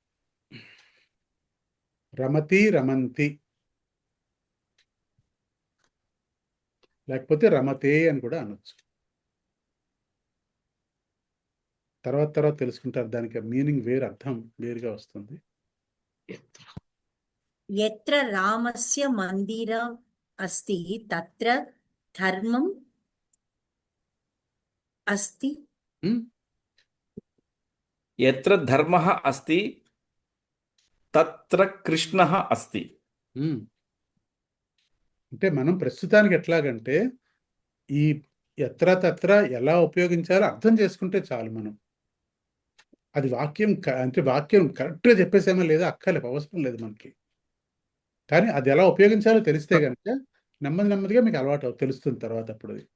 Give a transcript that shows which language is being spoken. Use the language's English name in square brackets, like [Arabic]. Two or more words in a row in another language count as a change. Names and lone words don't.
[Sanskrit] रमति रमन्ति. [Telugu] లేకపోతే రమతే అని కూడా అనొచ్చు. తర్వాత తెలుసుకుంటారు. దానికి మీనింగ్ వేరు, అర్థం వేరుగా వస్తుంది. [Sanskrit] यत्र रामस्य मन्दिरम् अस्ति तत्र धर्मम् अस्ति ఉమ్, यत्र धर्मः अस्ति तत्र कृष्णः अस्ति. ఉమ్. [Telugu] అంటే మనం ప్రస్తుతానికి ఎట్లాగంటే ఈ ఎత్ర తత్ర ఎలా ఉపయోగించాలో అర్థం చేసుకుంటే చాలు మనం. అది వాక్యం అంటే వాక్యం కరెక్ట్గా చెప్పేసేమో లేదా అక్కర్లేదు, అవసరం లేదు మనకి. కానీ అది ఎలా ఉపయోగించాలో తెలిస్తే కనుక నెమ్మదిగా మీకు అలవాటు తెలుస్తుంది తర్వాత అప్పుడు.